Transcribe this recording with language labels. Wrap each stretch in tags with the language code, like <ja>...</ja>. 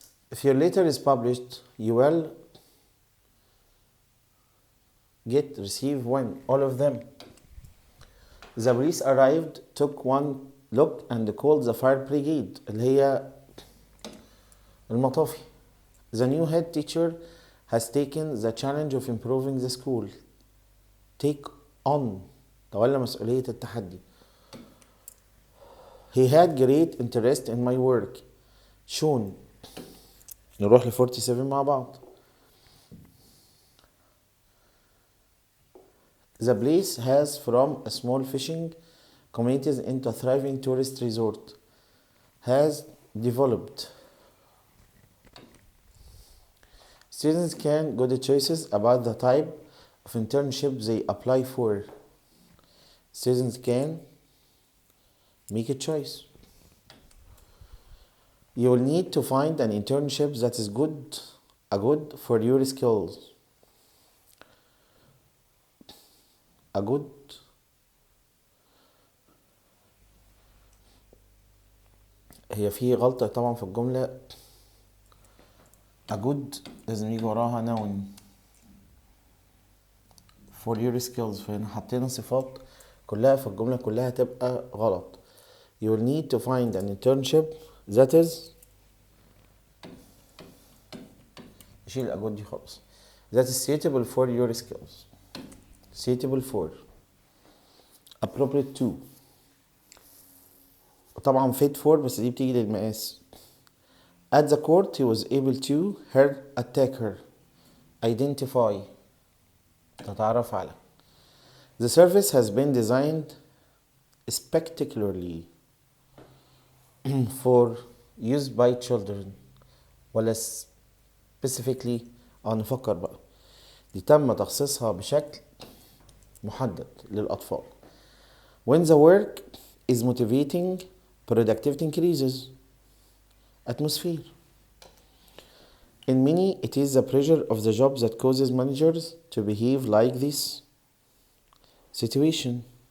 <en>If your letter is published you will receive when all of them. The police arrived, took one look and called the fire brigade</en> <ar>اللي هي المطافي.</ar> <en>The new head teacher has taken the challenge of improving the school. Take on</en> <ar>تولى مسؤولية التحدي.</ar> <en>He had great interest in my work.</en> <ar>shown. نروح ل 47 مع بعض.</ar> <en>The place has from a small fishing communities into a thriving tourist resort. Has developed. Students can get choices about the type of internship they apply for. Students can make a choice. You will need to find an internship that is good for your skills.</en> <ar>هي في غلطة طبعا في الجملة.</ar> <en>a good</en> <ar>لازم يجي وراها</ar> <en>noun for your skills.</en> <ar>فهنا حطينا صفات كلها في الجملة كلها تبقى غلط.</ar> <en>You will need to find an internship that is شيل a good</en> <ar>دي خالص.</ar> <en>That is suitable for your skills. Suitable for. Appropriate to.</en> <ar>طبعا</ar> <en>fit for</en> <ar>بس دي بتيجي للمقاس.</ar> <en>At the court he was able to her attacker.</en> <ar>Identify تتعرف على.</ar> <en>The service has been designed spectacularly for use by children.</en> <ar>ولا specifically نفكر بقى. دي تم تخصيصها بشكل محدد للأطفال.</ar> <en>When the work is motivating, productivity increases. Atmosphere. In many, it is the pressure of the job that causes managers to behave like this situation.</en>